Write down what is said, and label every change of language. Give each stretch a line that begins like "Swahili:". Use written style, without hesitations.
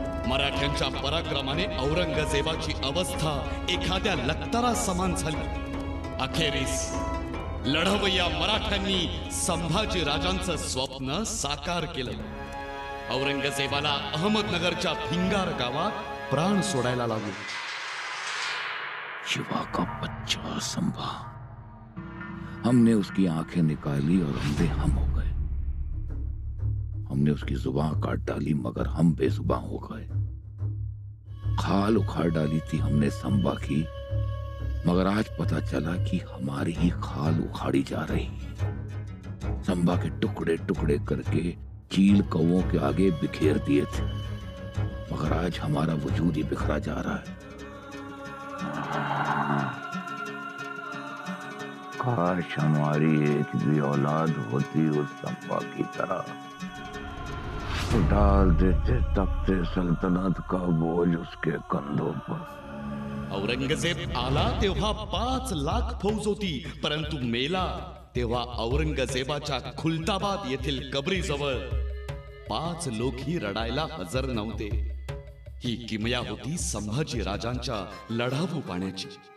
Marathi: मराठ्यांच्या पराक्रमाने औरंगजेबाची अवस्था एखाद्या लक्तारा समान झाली. अखेरीस लढवय्या मराठ्यांनी संभाजी राजांचं स्वप्न साकार केलं. औरंगजेबाला अहमदनगरच्या भिंगार गावात प्राण सोडायला लागले.
Hindi: शिवा का बच्चा संभा, हमने उसकी आंखें निकाली और अंधे हम हो गए. हमने उसकी जुबान काट डाली मगर हम बेजुबान हो गए. खाल उखाड़ डाली थी हमने संभा की, मगर आज पता चला कि हमारी ही खाल उखाड़ी जा रही. संभा के टुकड़े टुकड़े करके चील कौओं के आगे बिखेर दिए थे, मगर आज हमारा वजूद ही बिखरा जा रहा है. काश हमारी एक भी औलाद होती उस संभा की तरह, तो डाल देते तख्ते सल्तनत का बोझ उसके कंधों पर.
Marathi: औरंगजेब आला तेव्हा 5 लाख फौज होती, परंतु मेला तेव्हा औरंगजेबाच्या खुलताबाद येथील कबरीजवळ 5 लोकही रडायला हजर नव्हते. ही किमया होती संभाजी राजांच्या लढावू पाण्याची.